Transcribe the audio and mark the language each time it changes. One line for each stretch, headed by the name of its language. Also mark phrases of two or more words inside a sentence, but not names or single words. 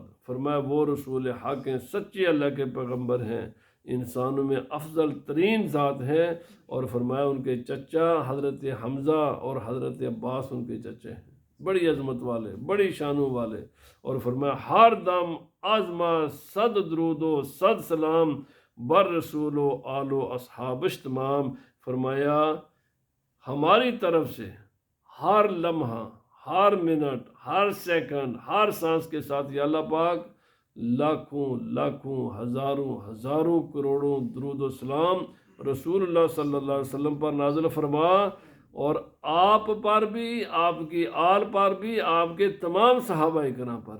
Urdu: فرمایا وہ رسول حق ہیں، سچے اللہ کے پیغمبر ہیں، انسانوں میں افضل ترین ذات ہیں، اور فرمایا ان کے چچا حضرت حمزہ اور حضرت عباس ان کے چچے ہیں، بڑی عظمت والے، بڑی شانوں والے۔ اور فرمایا
Persian: ہر دم آزما صد درود و صد سلام بر رسول و آل و اصحابش تمام۔
Urdu: فرمایا ہماری طرف سے ہر لمحہ، ہر منٹ، ہر سیکنڈ، ہر سانس کے ساتھ یا اللہ پاک لاکھوں لاکھوں ہزاروں ہزاروں کروڑوں درود و سلام
Arabic: رسول اللہ صلی اللہ علیہ وسلم
Urdu: پر نازل فرما، اور آپ پر بھی، آپ کی آل پر بھی، آپ کے تمام صحابہ کرام پر۔